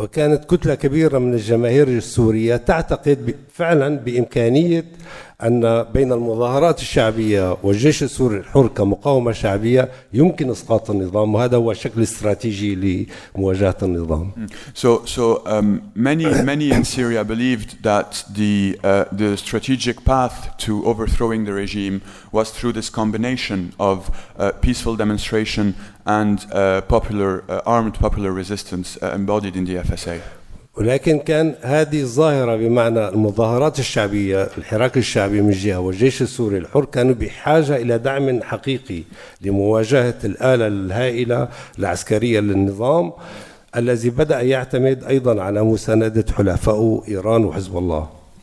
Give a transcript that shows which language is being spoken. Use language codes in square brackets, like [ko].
[ar] وكانت كتلة كبيرة من الجماهير السورية تعتقد فعلا بإمكانية أن بين المظاهرات الشعبية والجيش السوري الحر كمقاومة شعبية يمكن إسقاط النظام، وهذا هو الشكل الاستراتيجي لمواجهة النظام. [en] So many in Syria believed that the strategic path to overthrowing the regime was through this combination of peaceful demonstration and armed popular resistance embodied in the FSA. [ar] ولكن كان هذه الظاهرة بمعنى المظاهرات الشعبية، الحراك الشعبي من جهة والجيش السوري الحر كانوا بحاجة إلى دعم حقيقي لمواجهة الآلة الهائلة العسكرية للنظام الذي بدأ يعتمد أيضا على مساندة حلفائه إيران وحزب الله.